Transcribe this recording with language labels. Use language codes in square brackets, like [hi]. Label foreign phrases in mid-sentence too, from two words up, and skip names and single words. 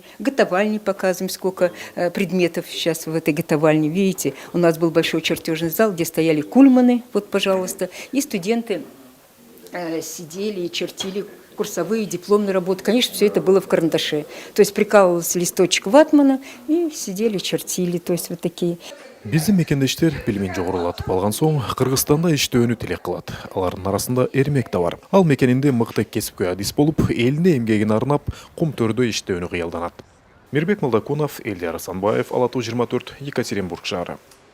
[ru] Готовальни показываем, сколько предметов сейчас в этой готовальне. Видите, у нас был большой чертежный зал, где стояли кульманы, вот, пожалуйста. И студенты сидели и чертили курсовые, дипломные работы. Конечно, все это было в карандаше. То есть прикалывался листочек ватмана и сидели, чертили. То есть вот такие. [ky] Биздин мекендештер билимин жогорулатып алган соң Кыргызстанда иштөөнү тилек кылат. Алардын арасында Эрмек да бар. Ал мекенинде мыкты кесипкөй адис болуп, элине эмгегин арнап, кум төрдө иштөөнү кыялданат. Мирбек Молдокунов, Элдер Асанбаев, Ала Тоо 24, Екатеринбург шаары.